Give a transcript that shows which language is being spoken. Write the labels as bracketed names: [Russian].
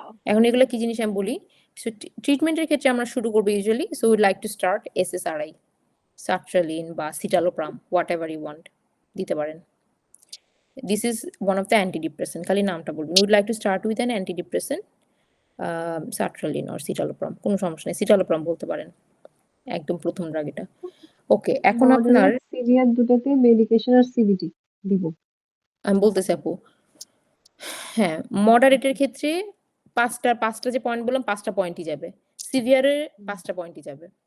[Bangla] এখন এগুলো কি জিনিস আমি বলি। সো ট্রিটমেন্টের ক্ষেত্রে আমরা শুরু করবো usually, [English] so we'd like to start SSRI, [Bangla] সার্ট্রালিন বা citalopram, [English] whatever you want [Bangla] দিতে পারেন। [English] this is one of the antidepressant, [Bangla] খালি নামটা বলবেন। [English] we'd like to start with an antidepressant, sertraline or citalopram, [Bangla] কোনো সমস্যা নেই, [English] citalopram [Bangla] বলতে পারেন একদম প্রথম ড্রাগ এটা। ওকে, এখন আপনার moderate, severe দুটাতে medication আর CBT দিব। আমি বলতেছি আপু, হ্যাঁ, মডারেটের ক্ষেত্রে পাঁচটা যে পয়েন্ট বললাম 5টা পয়েন্টই যাবে, সিভিয়ারের 5টা পয়েন্টই যাবে।